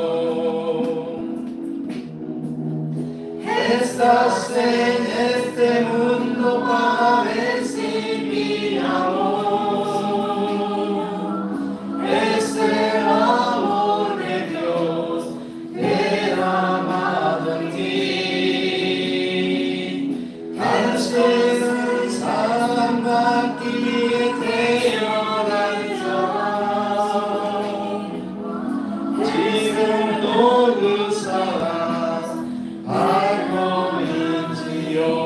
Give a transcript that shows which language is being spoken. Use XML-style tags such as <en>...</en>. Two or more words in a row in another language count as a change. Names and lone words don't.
<es>Estás en este mundo para recibir amor. Es el amor de Dios derramado en ti.</es> <ko>당신은 사랑받기 태어난 사람 지금도 그 사랑 알고 있지요.</ko>